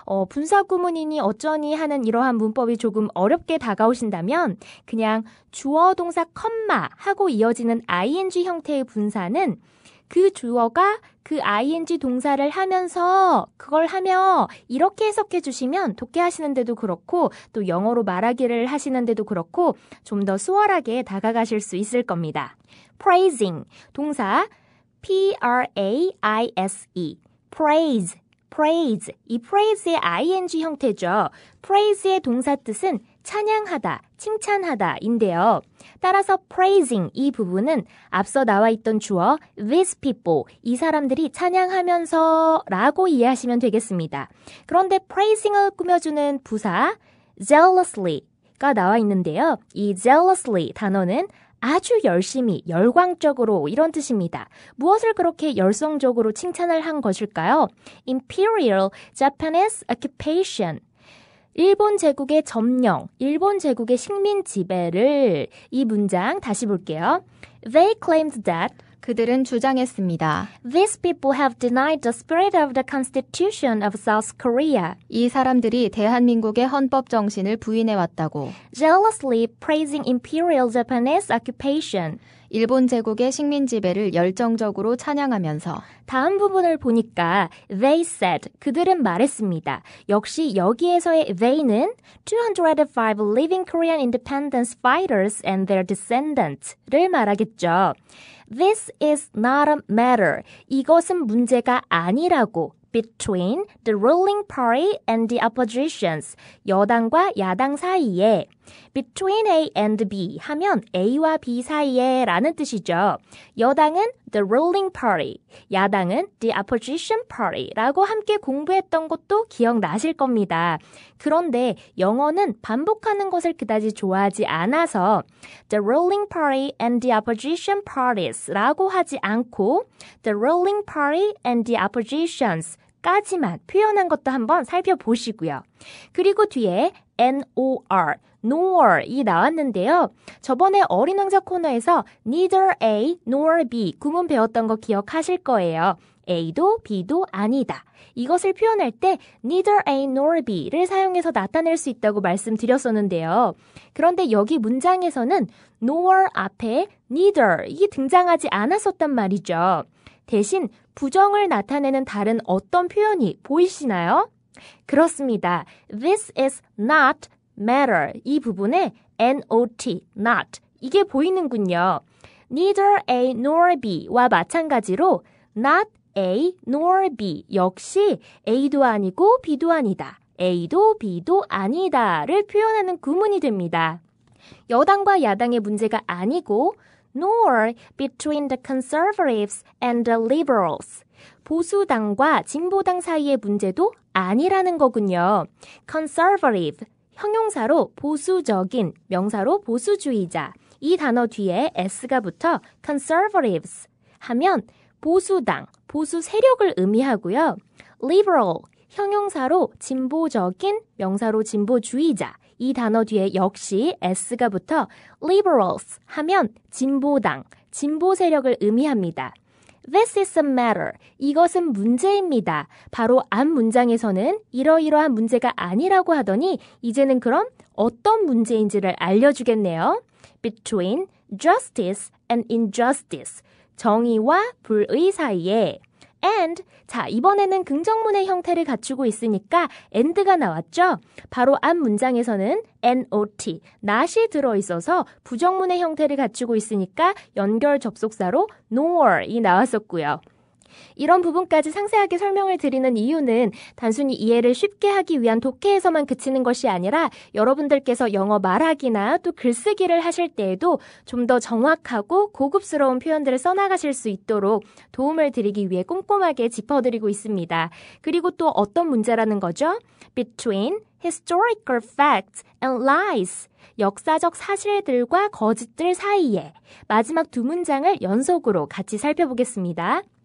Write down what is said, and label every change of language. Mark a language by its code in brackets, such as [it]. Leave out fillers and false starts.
[ko] 분사구문이니 어쩌니 하는 이러한 문법이 조금 어렵게 다가오신다면 그냥 주어 동사 컴마 하고 이어지는 ing 형태의 분사는 그 주어가 그 ing 동사를 하면서 그걸 하며 이렇게 해석해 주시면 독해 하시는데도 그렇고 또 영어로 말하기를 하시는데도 그렇고 좀 더 수월하게 다가가실 수 있을 겁니다. praising, 동사 P-R-A-I-S-E, praise, praise, 이 praise의 ing 형태죠. praise의 동사 뜻은 찬양하다, 칭찬하다인데요. 따라서 praising 이 부분은 앞서 나와 있던 주어 these people, 이 사람들이 찬양하면서 라고 이해하시면 되겠습니다. 그런데 praising을 꾸며주는 부사 zealously가 나와 있는데요. 이 zealously 단어는 아주 열심히, 열광적으로 이런 뜻입니다. 무엇을 그렇게 열성적으로 칭찬을 한 것일까요? [en] Imperial Japanese occupation. [ko] 일본 제국의 점령, 일본 제국의 식민 지배를 이 문장 다시 볼게요. [en] They claimed that [ko] 그들은 주장했습니다. [en] these people have denied the spirit of the Constitution of South Korea, [ko] 이 사람들이 대한민국의 헌법 정신을 부인해왔다고. [en] jealously praising imperial Japanese occupation. [ko] 일본 제국의 식민 지배를 열정적으로 찬양하면서 다음 부분을 보니까 [en] they said, [ko] 그들은 말했습니다. 역시 여기에서의 [en] they는 205 living Korean independence fighters and their descendants를 말하겠죠. This is not a matter. [ko] 이것은 문제가 아니라고. [en] Between the ruling party and the oppositions. [ko] 여당과 야당 사이에. Between A and B 하면 A와 B 사이에 라는 뜻이죠. 여당은 [en] the ruling party, [ko] 야당은 [en] the opposition party [ko] 라고 함께 공부했던 것도 기억나실 겁니다. 그런데 영어는 반복하는 것을 그다지 좋아하지 않아서 [en] the ruling party and the opposition parties [ko] 라고 하지 않고 [en] the ruling party and the oppositions [ko] 까지만 표현한 것도 한번 살펴보시고요. 그리고 뒤에 NOR, nor이 나왔는데요. 저번에 어린 왕자 코너에서 neither A nor B 구문 배웠던 거 기억하실 거예요. A도 B도 아니다. 이것을 표현할 때 neither A nor B를 사용해서 나타낼 수 있다고 말씀드렸었는데요. 그런데 여기 문장에서는 nor 앞에 neither이 등장하지 않았었단 말이죠. 대신 부정을 나타내는 다른 어떤 표현이 보이시나요? 그렇습니다. [en] This is not matter. [ko] 이 부분에 not, not. 이게 보이는군요. Neither A nor B와 마찬가지로 not A nor B 역시 A도 아니고 B도 아니다. A도 B도 아니다를 표현하는 구문이 됩니다. 여당과 야당의 문제가 아니고 [en] nor between the conservatives and the liberals. [ko] 보수당과 진보당 사이의 문제도 아니라는 거군요. conservative, 형용사로 보수적인, 명사로 보수주의자. 이 단어 뒤에 s가 붙어 conservatives 하면 보수당, 보수 세력을 의미하고요. liberal, 형용사로 진보적인, 명사로 진보주의자. 이 단어 뒤에 역시 s가 붙어 liberals 하면 진보당, 진보 세력을 의미합니다. [en] This is a matter. [ko] 이것은 문제입니다. 바로 앞 문장에서는 이러이러한 문제가 아니라고 하더니 이제는 그럼 어떤 문제인지를 알려주겠네요. [en] Between justice and injustice. [ko] 정의와 불의 사이에. and, 자, 이번에는 긍정문의 형태를 갖추고 있으니까 and가 나왔죠? 바로 앞 문장에서는 not, not이 들어있어서 부정문의 형태를 갖추고 있으니까 연결 접속사로 nor이 나왔었고요. 이런 부분까지 상세하게 설명을 드리는 이유는 단순히 이해를 쉽게 하기 위한 독해에서만 그치는 것이 아니라 여러분들께서 영어 말하기나 또 글쓰기를 하실 때에도 좀 더 정확하고 고급스러운 표현들을 써나가실 수 있도록 도움을 드리기 위해 꼼꼼하게 짚어드리고 있습니다. 그리고 또 어떤 문제라는 거죠? [en] Between historical facts and lies. [ko] 역사적 사실들과 거짓들 사이에. 마지막 두 문장을 연속으로 같이 살펴보겠습니다.